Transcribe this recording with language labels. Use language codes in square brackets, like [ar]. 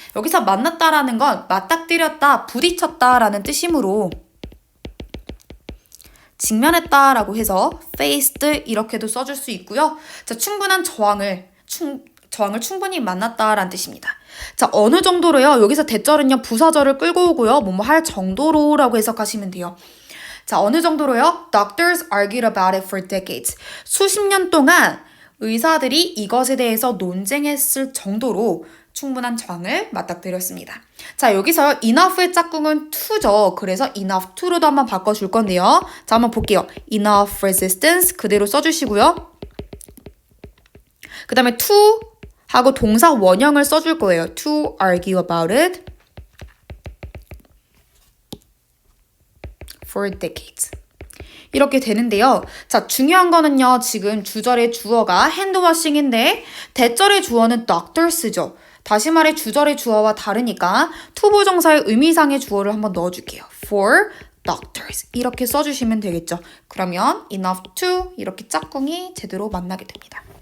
[ko] 여기서 만났다라는 건 맞닥뜨렸다, 부딪혔다라는 뜻이므로 직면했다라고 해서 faced 이렇게도 써줄 수 있고요. 자, 충분한 저항을 충분히 만났다라는 뜻입니다. 자, 어느 정도로요? 여기서 대절은요, 부사절을 끌고 오고요. 뭐뭐 할 정도로라고 해석하시면 돼요. 자, 어느 정도로요? [en] Doctors argued about it for decades. [ko] 수십 년 동안 의사들이 이것에 대해서 논쟁했을 정도로 충분한 저항을 맞닥뜨렸습니다. 자, 여기서 enough의 짝꿍은 to죠. 그래서 [en] enough to [ko] 로도 한번 바꿔줄 건데요. 자, 한번 볼게요. [en] enough resistance [ko] 그대로 써주시고요. 그 다음에 to 하고 동사 원형을 써줄 거예요. [en] To argue about it for decades. [ko] 이렇게 되는데요. 자, 중요한 거는요. 지금 주절의 주어가 핸드워싱인데 대절의 주어는 doctors죠. 다시 말해 주절의 주어와 다르니까 투부정사의 의미상의 주어를 한번 넣어줄게요. [en] For doctors [ko] 이렇게 써주시면 되겠죠. 그러면 [en] enough to [ko] 이렇게 짝꿍이 제대로 만나게 됩니다.